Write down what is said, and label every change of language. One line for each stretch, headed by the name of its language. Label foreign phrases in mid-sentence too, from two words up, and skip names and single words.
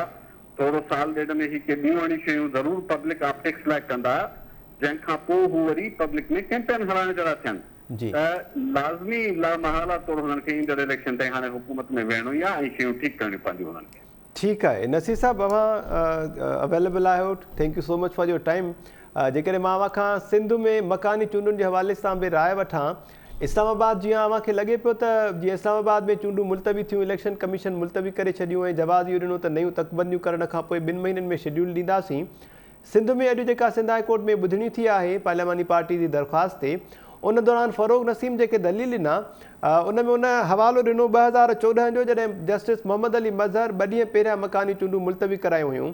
Sindhi: थोरो साल ॾेढ में ही के ॿियूं अहिड़ियूं शयूं ज़रूरु
English: public optics
Sindhi: लाइ कंदा, जंहिंखां पोइ हू वरी पब्लिक में कैंपेन हलाइण जहिड़ा थियनि। त लाज़मी लामहाला तौरु हुननि खे ईंदड़ इलेक्शन ताईं हाणे हुकूमत में वेहणो ई आहे ऐं शयूं ठीकु करणियूं पवंदियूं हुननि खे। ठीकु आहे नसीर साहब, अवां अवेलेबल आहियो,
English: Thank you so much for your time.
Sindhi: जेकॾहिं मां अव्हां खां सिंध में मकानी चूंडुनि जे हवाले सां बि राय वठां, इस्लामाबाद जीअं अव्हां खे लॻे पियो त जीअं इस्लामाबाद में चूंडूं मुलतवी थियूं,
English: election commission
Sindhi: मुलतवी करे छॾियूं ऐं जवाब इहो ॾिनो त नयूं तकबंदियूं करण खां पोइ 2 महीननि में शेड्यूल ॾींदासीं। सिंध में अॼु जेका सिंध हाई कोर्ट में ॿुधणी थी आहे पार्लियामानी पार्टी जी दरख़्वास्त ते, उन दौरान फ़रोग़ नसीम जेके दलील ॾिना उन में उन हवालो ॾिनो 2014 जो, जॾहिं जस्टिस मोहम्मद अली मज़हर 2 ॾींहं पहिरियां मकानी चूंडूं मुलतवी करायूं हुयूं।